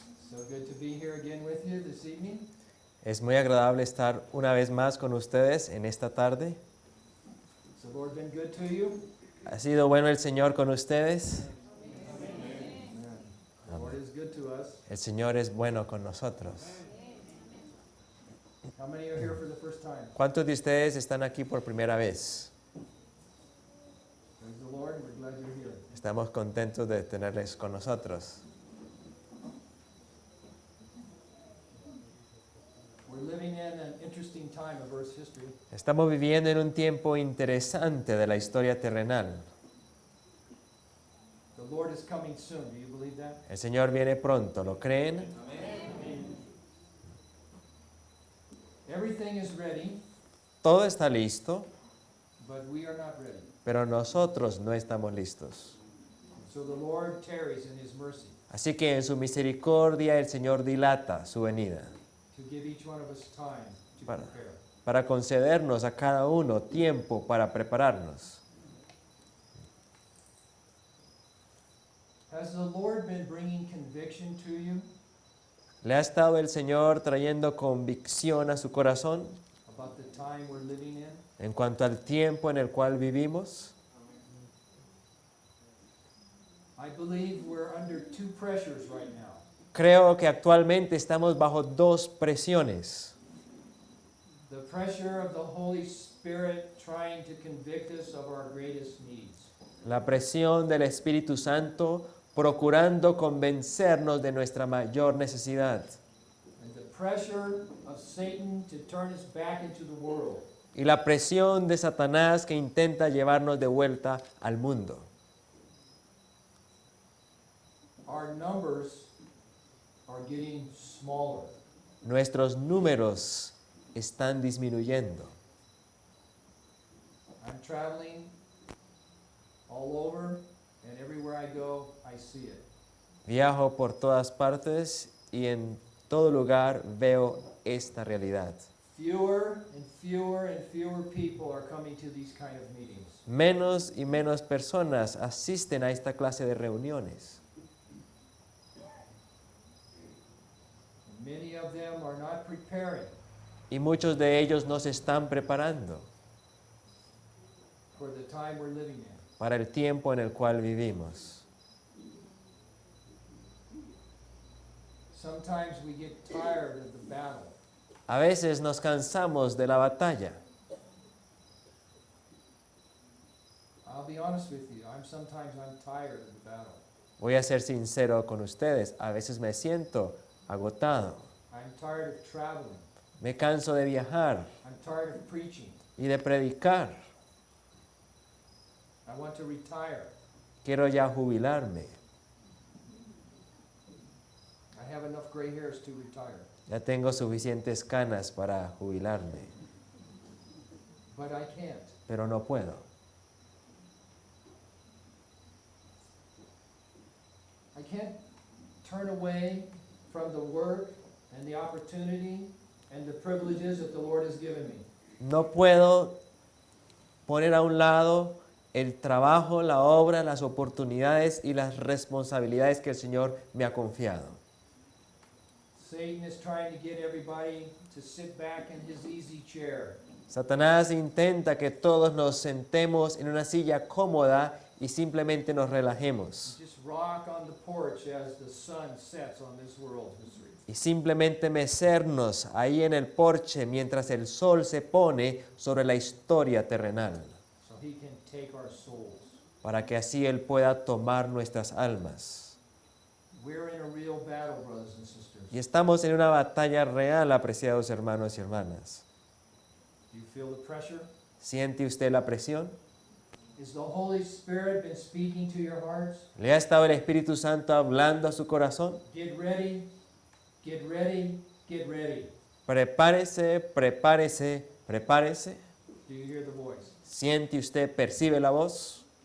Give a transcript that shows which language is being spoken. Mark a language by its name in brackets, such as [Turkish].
[English] So good to be here again with you this evening. [Spanish] Es muy agradable estar una vez más con ustedes en esta tarde. [English] Has the Lord been good to you? [Spanish] ¿Ha sido bueno el Señor con ustedes? [English] Amen. The Lord is good to us. [Spanish] El Señor es bueno con nosotros. [English] How many are here for the first time? [Spanish] ¿Cuántos de ustedes están aquí por primera vez? [English] Praise the Lord. We're glad you're here. [Spanish] Estamos contentos de tenerles con nosotros. [English] We're living in an interesting time of Earth's history. [Spanish] Estamos viviendo en un tiempo interesante de la historia terrenal. [English] The Lord is coming soon. Do you believe that? [Spanish] El Señor viene pronto, ¿lo creen? [English] Everything is ready, [Spanish] Todo está listo, [English] but we are not ready. [Spanish] pero nosotros no estamos listos. [English] So the Lord tarries in His mercy [Spanish] Así que en su misericordia el Señor dilata su venida [English] to give each one of us time to [Spanish] Para. [English] prepare. [Spanish] para concedernos a cada uno tiempo para prepararnos. [English] Has the Lord been bringing conviction to you [Spanish] ¿Le ha estado el Señor trayendo convicción a su corazón [English] about the time we're living in? [Spanish] en cuanto al tiempo en el cual vivimos? [English] I believe we're under two pressures right now. [Spanish] Creo que actualmente estamos bajo dos presiones. [English] The pressure of the Holy Spirit trying to convict us of our greatest needs. [Spanish] La presión del Espíritu Santo procurando convencernos de nuestra mayor necesidad. [English] And the pressure of Satan to turn us back into the world. [Spanish] Y la presión de Satanás que intenta llevarnos de vuelta al mundo. [English] Our numbers are getting smaller. [Spanish] Nuestros números están disminuyendo. [English] I'm traveling all over, and everywhere I go, I see it. [Spanish] Viajo por todas partes y en todo lugar veo esta realidad. [English] Fewer and fewer and fewer people are coming to these kind of meetings. [Spanish] Menos y menos personas asisten a esta clase de reuniones. [English] Many of them are not preparing [Spanish] Y muchos de ellos no se están preparando [English] for the time we're living in. [Spanish] para el tiempo en el cual vivimos. [English] Sometimes we get tired of the battle. [Spanish] A veces nos cansamos de la batalla. [English] I'll be honest with you. Sometimes I'm tired of the battle. [Spanish] Voy a ser sincero con ustedes. A veces me siento agotado. [English] I'm tired of traveling. [Spanish] Me canso de viajar [English] I'm tired of preaching. [Spanish] y de predicar. [English] I want to retire. [Spanish] Quiero ya jubilarme. [English] I have enough gray hairs to retire. [Spanish] Ya tengo suficientes canas para jubilarme, [English] But I can't. [Spanish] pero no puedo. [English] I can't turn away from the work and the opportunity and the privileges that the Lord has given me. [Spanish] No puedo poner a un lado el trabajo, la obra, las oportunidades y las responsabilidades que el Señor me ha confiado. [English] Satan is trying to get everybody to sit back in his easy chair. [Spanish] Satanás intenta que todos nos sentemos en una silla cómoda y simplemente nos relajemos. [English] Just rock on the porch as the sun sets on this world history. [Spanish] Y simplemente mecernos ahí en el porche mientras el sol se pone sobre la historia terrenal, [English] So he can take our souls. [Spanish] para que así Él pueda tomar nuestras almas. [English] We're in a real battle, brothers and sisters. [Spanish] Y estamos en una batalla real, apreciados hermanos y hermanas. [English] Do you feel the pressure? [Spanish] ¿Siente usted la presión? [English] Is the Holy Spirit been speaking to your hearts? [Spanish] ¿Le ha estado el Espíritu Santo hablando a su corazón? [English] Get ready, get ready, get ready. [Spanish] Prepárese, prepárese, prepárese. [English] Do you hear the voice? [Spanish] ¿Siente usted, percibe la voz?